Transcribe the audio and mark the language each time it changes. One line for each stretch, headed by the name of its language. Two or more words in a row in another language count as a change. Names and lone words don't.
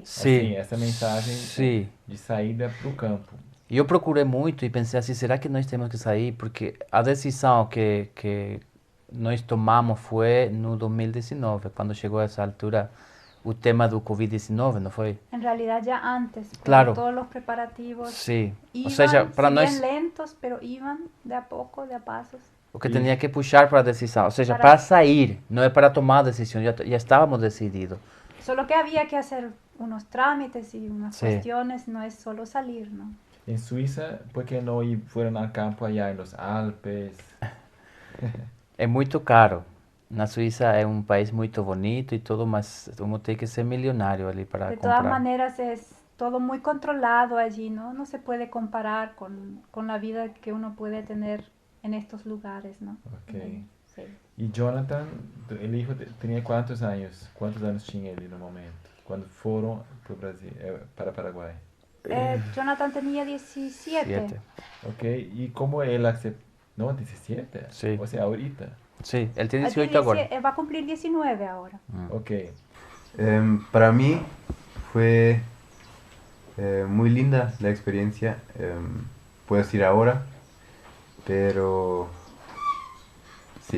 Portuguese: Sim, Assim, essa mensagem sim. de saída para o campo. E eu procurei muito e pensei assim, será que nós temos que sair? Porque a decisão que nós tomamos foi no 2019, quando chegou a essa altura o tema do Covid-19, não foi?
Spanish: En realidad ya antes, pero Claro. todos los preparativos
Portuguese: Sim.
Spanish: iban,
Portuguese: Ou seja, para
Spanish: si
Portuguese: nós,
Spanish: bien lentos, pero iban de a poco, de a pasos.
Portuguese: o que tinha que puxar para a decisão, ou seja, Para- para sair, não é para tomar a decisão, já estávamos decididos.
Spanish: Solo que había que hacer unos trámites y unas Sí. cuestiones, no es solo salir, ¿no?
Portuguese: Em Suíça, por que não foram a campo allá nos Alpes? É muito caro. Na Suíça é um país muito bonito e tudo, mas vamos ter que ser milionário ali para
Spanish: De todas
Portuguese: comprar.
Spanish: maneras es todo muy controlado allí, ¿no? No se puede comparar con la vida que uno puede tener en estos lugares, ¿no? Ok. Sí.
Portuguese: E Jonathan, ele tinha quantos anos? Quantos anos tinha ele no momento? Quando foram para o Brasil, para Paraguai?
Spanish: Jonathan tenía 17. Siete.
Portuguese: Ok, e como ele aceitou? Não, 17? Sim. Ou seja,
Spanish: ahorita? Sí, él tiene Ah, 18 ahora. Va a cumplir 19 ahora. Ok. Para mí fue muy linda la experiencia. Puedo decir ahora, pero sí.